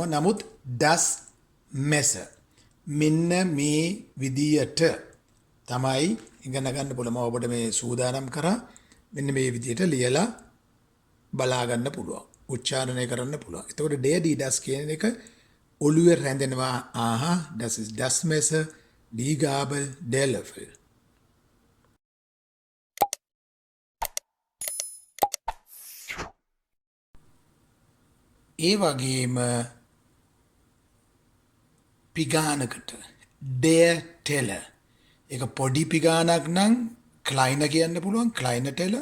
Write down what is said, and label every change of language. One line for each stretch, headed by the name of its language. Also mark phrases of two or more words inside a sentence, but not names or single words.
Sinhala: නමුත්
German: das Messer
Sinhala: මෙන්න මේ විදියට තමයි ඉගෙන ගන්න පුළුවන්. මම ඔබට මේ සූදානම් කරා මෙන්න මේ විදියට ලියලා බලා ගන්න පුළුවන්. උච්චාරණය කරන්න පුළුවන්. එතකොට
German: der die das
Sinhala: කියන එක ඔළුවේ රැඳෙනවා.
German: das ist das Messer, die Gabel, der Löffel.
Sinhala: ඒ වගේම පිගානකට
German: der Teller
Sinhala: ඒක පොඩි පිගානක් නම් kleiner කියන්න පුළුවන්,
German: kleiner Teller.